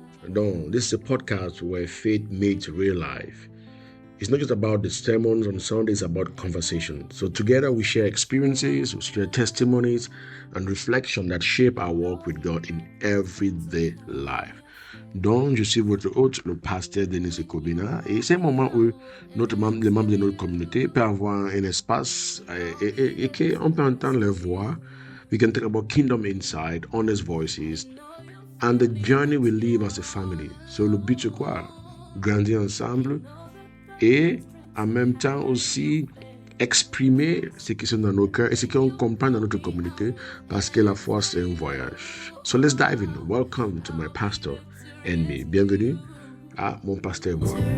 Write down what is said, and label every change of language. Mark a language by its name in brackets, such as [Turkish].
[English] Donc, this is a podcast where faith meets real life. It's not just about the sermons on Sundays, it's about conversation. So together we share experiences, we share testimonies and reflection that shape our walk with God in everyday life. [French] Donc, je suis votre hôte, le pasteur Denis Kobina, et c'est un moment où les membres de notre communauté peuvent avoir un espace et qu'on peut entendre leur voix. [English] We can talk about kingdom insight, honest voices, and the journey we live as a family. [French] So, le but c'est quoi? Grandir ensemble et en même temps aussi exprimer ce qui sont dans nos cœurs et ce qu'on comprend dans notre communauté parce que la foi c'est un voyage. [English] So let's dive in. Welcome to my pastor and me. [French] Bienvenue à Mon Pasteur Moi.